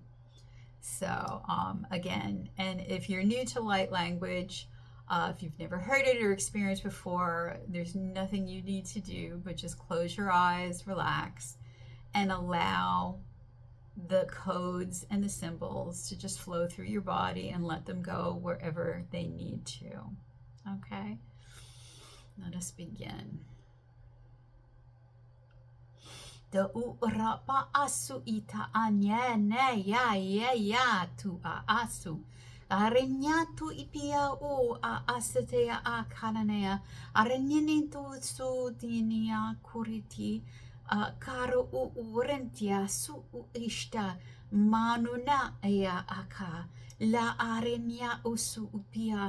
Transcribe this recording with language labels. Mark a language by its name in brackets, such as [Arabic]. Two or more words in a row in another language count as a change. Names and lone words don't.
[English] So again, and if you're new to light language, if you've never heard it or experienced before, there's nothing you need to do but just close your eyes, relax, and allow the codes and the symbols to just flow through your body and let them go wherever they need to. Okay? Let us begin. The urapa asu ita anye ne ya tu asu. Arenyatu ipia a asetea a kananea. Arenyinitu su dinia kuriti. Karo urentia su ishta. Manuna ea aka. La arenya usu upia.